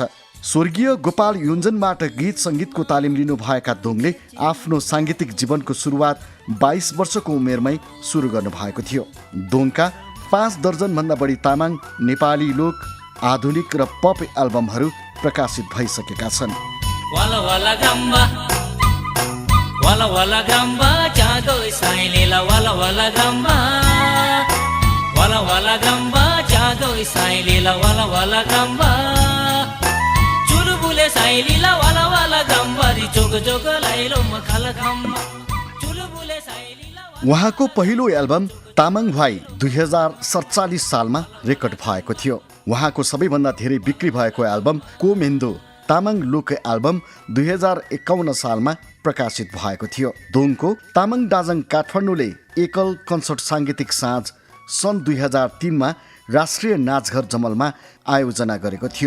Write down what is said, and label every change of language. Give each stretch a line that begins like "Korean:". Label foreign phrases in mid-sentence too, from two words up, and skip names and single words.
Nepali: स्वर्गीय गोपाल युञ्जनबाट गीत सङ्गीतको तालिम लिनुभएका दोङले आफ्नो साङ्गीतिक जीवनको सुरुवात 22 वर्षको उमेरमै सुरु गर्नुभएको थियो। दोङका 5 दर्जनभन्दा बढी तामाङ, नेपाली लोक, आधुनिक र पप एल्बमहरू प्रकाशित भइसकेका छन्।
Eastern Tamang: वाला वाला गम्बा वाला wala wala gramba jago sailela wala wala gramba jago sailela wala wala gramba chulubule sailela wala wala gramba ri jog jog lailo makhala gramba chulubule sailela
Nepali: उहाँको पहिलो एल्बम तामाङ भाइ 2047 सालमा रेकर्ड भएको थियो। उहाँको सबैभन्दा धेरै बिक्री भएको एल्बम कोमेन्दो तामाङ लोक एल्बम 2051 सालमा प्रकाशित भएको थियो। दोङको तामाङ दाजङ काठमाडौँले एकल कन्सर्ट साङ्गीतिक साँझ सन् 2003 मा राष्ट्रिय नाचघर जमलमा आयोजना गरेको थियो।